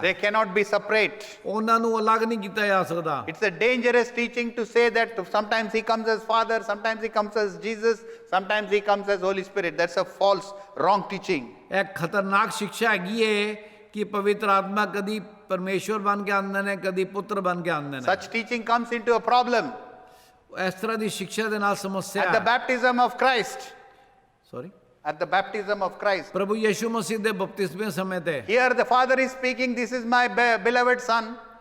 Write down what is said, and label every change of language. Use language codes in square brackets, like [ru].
[en] They cannot be separate. [pa] ਉਹਨਾਂ ਨੂੰ ਅਲੱਗ ਨਹੀਂ ਕੀਤਾ ਜਾ ਸਕਦਾ। [en] It's a dangerous teaching to say that sometimes he comes as Father, sometimes he comes as Jesus, sometimes he comes as Holy Spirit. That's a false, wrong teaching. [pa] ਇਹ ਖਤਰਨਾਕ ਸਿੱਖਿਆ ਹੈਗੀ ਹੈ ਕਿ ਪਵਿੱਤਰ ਆਤਮਾ ਕਦੀ ਪਰਮੇਸ਼ਵਰ ਬਣ ਕੇ ਆਉਂਦੇ ਨੇ ਕਦੀ ਪੁੱਤਰ ਬਣ ਕੇ ਆਉਂਦੇ ਨੇ। [en] Such teaching comes into a problem. [pa] ਇਸ ਤਰ੍ਹਾਂ ਦੀ ਸਿੱਖਿਆ ਦੇ ਨਾਲ ਸਮੱਸਿਆ [en] At the baptism of Christ. Sorry At the baptism of Christ. [pa] ਪ੍ਰਭੂ ਯਿਸੂ ਮਸੀਹ ਦੇ ਬਪਤਿਸਮੇ ਸਮੇਂ ਤੇ [en] Here the Father is speaking, this is my beloved Son.